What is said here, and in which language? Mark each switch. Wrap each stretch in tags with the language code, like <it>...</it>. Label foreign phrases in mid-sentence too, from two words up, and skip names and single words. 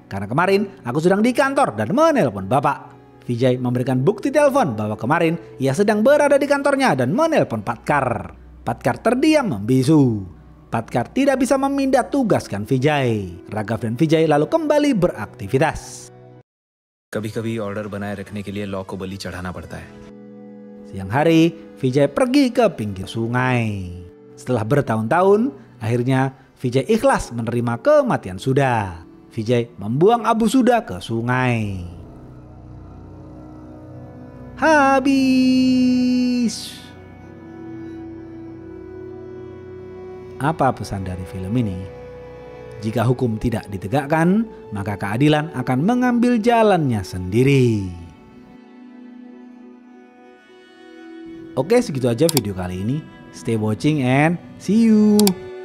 <id>Karena kemarin aku sedang di kantor dan menelpon Bapak." Vijay memberikan bukti telepon bahwa kemarin ia sedang berada di kantornya dan menelpon Patkar. Patkar terdiam membisu. Patkar tidak bisa memindah tugaskan Vijay. Raghav dan Vijay lalu kembali beraktivitas.</id> <hi>कभी-कभी ऑर्डर बनाए रखने के लिए लॉ को बलि चढ़ाना पड़ता है.</hi> <id>Siang hari, Vijay pergi ke pinggir sungai. Setelah bertahun-tahun, akhirnya Vijay ikhlas menerima kematian Sudha. Vijay membuang Abu Sudha ke sungai. Habis. Apa pesan dari film ini? Jika hukum tidak ditegakkan, maka keadilan akan mengambil jalannya sendiri. Oke, segitu aja video kali ini.</id> <en>Stay watching and see you.</en>